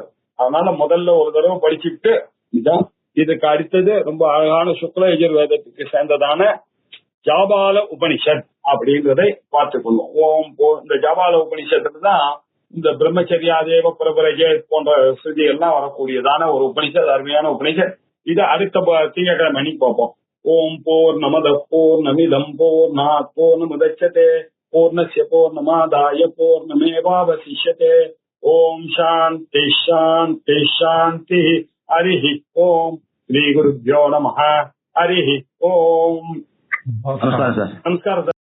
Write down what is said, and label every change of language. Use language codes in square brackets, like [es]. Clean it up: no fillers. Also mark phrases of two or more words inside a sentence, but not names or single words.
[ta] அதனால முதல்ல ஒரு தடவை படிச்சுட்டு இதான் இதுக்கு அடுத்தது ரொம்ப அழகான சுக்ல யஜுர்வேதத்துக்கு சேர்ந்ததான ஜாபால உபனிஷத் அப்படின்றதை பார்த்துக்கொள்வோம். ஓம் இந்த ஜாபால உபனிஷத்துல தான் இந்த [sa] ब्रह्मचर्यादेव प्रव्रजे [ta] போன்ற ஸ்ருதி எல்லாம் வரக்கூடியதான ஒரு உபனிஷத், அருமையான உபனிஷத். இதை அடுத்த திங்கட்கிழமை அன்னைக்கு பார்ப்போம். [sa] ॐ पूर्णमदः पूर्णमिदं पूर्णात् पूर्णमुदच्यते पूर्णस्य पूर्णमादाय पूर्णमेवावशिष्यते. ॐ शान्ति शान्ति शान्ति. हरिः ॐ। श्री गुरुभ्यो नमः. हरिः ॐ. [ta] நமஸ்காரம் சார். நமஸ்காரம் சார்.